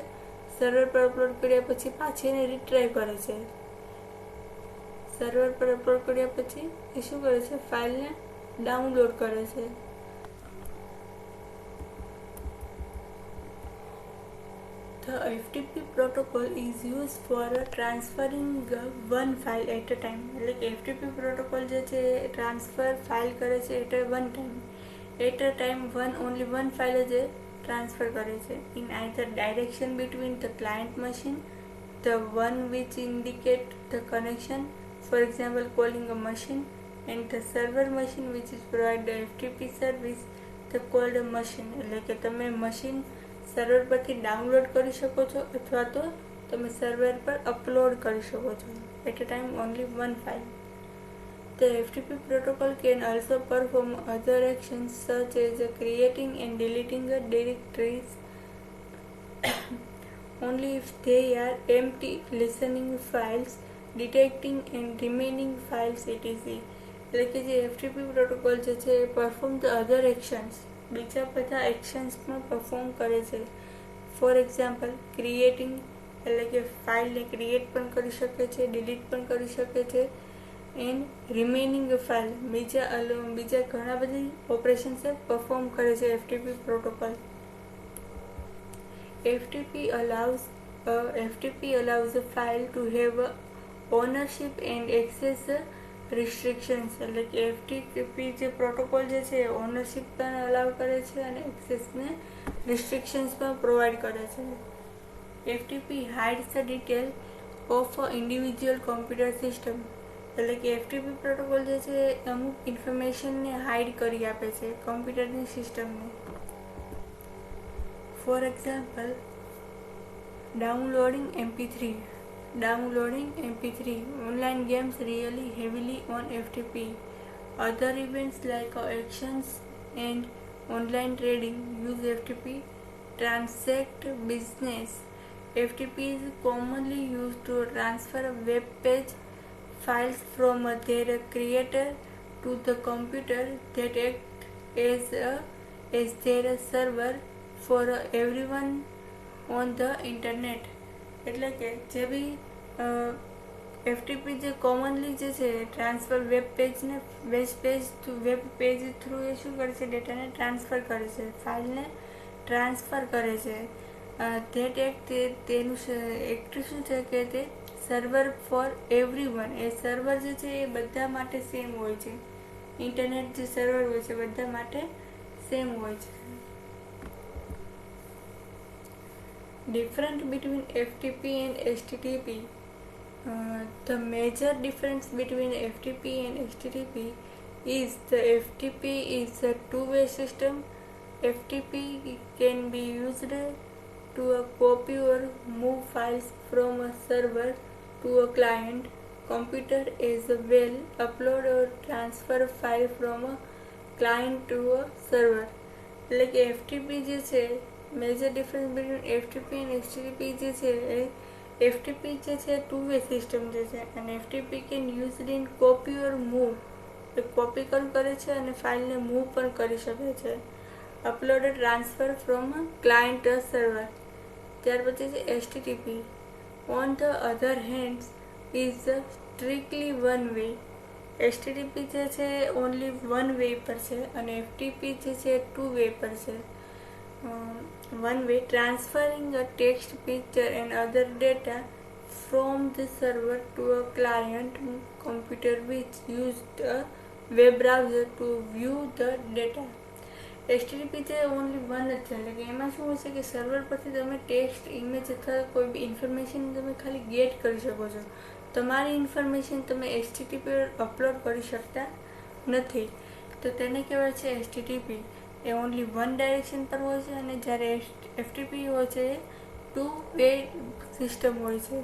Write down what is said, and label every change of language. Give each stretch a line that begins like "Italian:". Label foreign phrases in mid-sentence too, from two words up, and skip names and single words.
Gujarati: સર્વર પર અપલોડ કર્યા પછી પાછી એને રિટ્રાય કરે છે. સર્વર પર અપલોડ કર્યા પછી એ શું કરે છે, ફાઇલને ડાઉનલોડ કરે છે.
English: The FTP protocol is used for transferring one file at a time.
Gujarati: એટલે કે FTP પ્રોટોકોલ જે છે
English: transfer file
Gujarati: કરે છે
English: at a time only one file
Gujarati: જ ટ્રાન્સફર કરે છે.
English: In either direction between the client machine, the one which indicate the connection, for example calling a machine, and the server machine which is provide the FTP service, the called a machine.
Gujarati: એટલે કે તમે
English: machine server
Gujarati: પરથી ડાઉનલોડ કરી શકો છો અથવા તો તમે સર્વર પર અપલોડ કરી શકો છો
English: at a time only one file. The FTP protocol can also perform other actions such as creating and deleting directories only if they are empty, listening files, detecting and remaining files etc.
Gujarati: એટલે કે જે FTP પ્રોટોકોલ જે છે એ
English: perform the other actions,
Gujarati: બીજા બધા એક્શન્સ પણ પરફોર્મ કરે છે.
English: for example creating
Gujarati: એટલે કે ફાઇલને ક્રિએટ પણ કરી શકે છે, ડિલીટ પણ કરી શકે છે,
English: and remaining file
Gujarati: બીજા ઘણા બધી
English: operations perform
Gujarati: કરે છે FTP પ્રોટોકોલ.
English: FTP allows a file to have ownership and access restrictions.
Gujarati: એટલે કે FTP જે પ્રોટોકોલ જે છે એ ઓનરશિપ પણ અલાઉ કરે છે અને એક્સેસને રિસ્ટ્રિક્શન્સ પણ પ્રોવાઈડ કરે છે.
English: FTP hides the detail of individual computer system.
Gujarati: એટલે કે FTP પ્રોટોકોલ જે છે અમુક ઇન્ફોર્મેશનને હાઇડ કરી આપે છે કમ્પ્યુટરની સિસ્ટમને.
English: for example downloading MP3. Online games rely heavily on FTP. Other events like auctions and online trading use FTP. Transact business. FTP is commonly used to transfer web page files from their creator to the computer that act as their server for everyone on the internet.
Gujarati: એટલે કે જે બી FTP જે કોમનલી જે છે
English: transfer web page through
Gujarati: એ શું કરે છે, ડેટાને ટ્રાન્સફર કરે છે, ફાઇલને ટ્રાન્સફર કરે છે. તેનું એક્ટ શું છે કે તે
English: server for everyone,
Gujarati: એ સર્વર જે છે એ બધા માટે સેમ હોય છે. ઇન્ટરનેટ જે સર્વર હોય છે બધા માટે સેમ હોય છે.
English: Difference between FTP and HTTP. The major difference between FTP and HTTP is the FTP is a two-way system. FTP can be used to copy or move files from a server to a client computer as well, upload or transfer file from a client to a server.
Gujarati: એટલે કે FTP જે છે
English: major difference between FTP
Gujarati: અને HTTP જે છે એ FTP જે છે
English: two way system
Gujarati: જે છે અને
English: FTP can used in copy or move,
Gujarati: એ કોપી પણ કરે છે અને ફાઇલને મૂવ પણ કરી શકે છે.
English: upload transfer from client to server.
Gujarati: ત્યાર પછી છે HTTP.
English: on the other hands is strictly one way.
Gujarati: HTTP જે છે
English: only one way
Gujarati: પર છે અને FTP જે છે
English: two way
Gujarati: પર છે.
English: One way, transferring a text, picture and other data from the server to a client computer which used a web browser to view the data.
Gujarati: HTTP છે
English: only one
Gujarati: જ છે, એટલે કે એમાં શું હોય છે કે સર્વર પરથી તમે ટેક્સ્ટ, ઇમેજ અથવા કોઈ બી ઇન્ફોર્મેશન તમે ખાલી ગેટ કરી શકો છો. તમારી ઇન્ફોર્મેશન તમે HTTP પર અપલોડ કરી શકતા નથી. તો તેને કહેવાય છે HTTP. એ
English: only one direction
Gujarati: પર હોય છે, અને જ્યારે FTP હોય છે એ
English: 2-way system
Gujarati: હોય છે.